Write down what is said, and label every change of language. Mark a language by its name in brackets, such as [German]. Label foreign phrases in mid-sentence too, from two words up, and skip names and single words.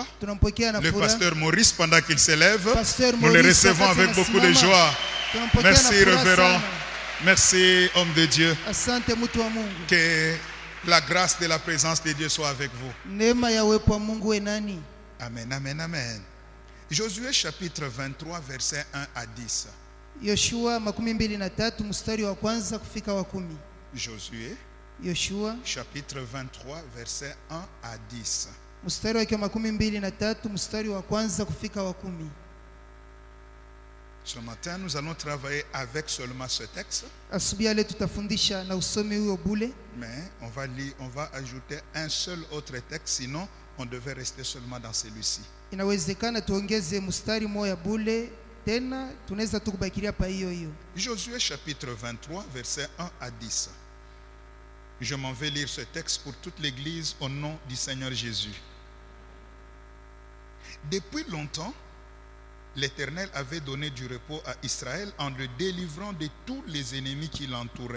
[French] Le pasteur Maurice, pendant qu'il s'élève, nous le recevons avec beaucoup de joie. Merci, révérend. Merci, homme de Dieu. Que la grâce de la présence de Dieu soit avec vous. Amen, amen, amen. Josué chapitre 23, versets 1 à 10. [Swahili] Yoshua makumi mbili na tatu mstari wa kwanza kufika wa 10. [French] Joshua chapitre 23 verset 1 à 10. [Swahili] Mstari wa makumi mbili na tatu mstari wa kwanza kufika wa 10. [French] Ce matin nous allons travailler avec seulement ce texte. [Swahili] Asubuhi leo tutafundisha na usomi huo bule. [French] Mais on va ajouter un seul autre texte, sinon on devait rester seulement dans celui-ci. [Swahili] Inawezekana tuongeze mstari moja bule. [French] Josué chapitre 23 verset 1 à 10. Je m'en vais lire ce texte pour toute l'église au nom du Seigneur Jésus. Depuis longtemps, l'Éternel avait donné du repos à Israël en le délivrant de tous les ennemis qui l'entouraient.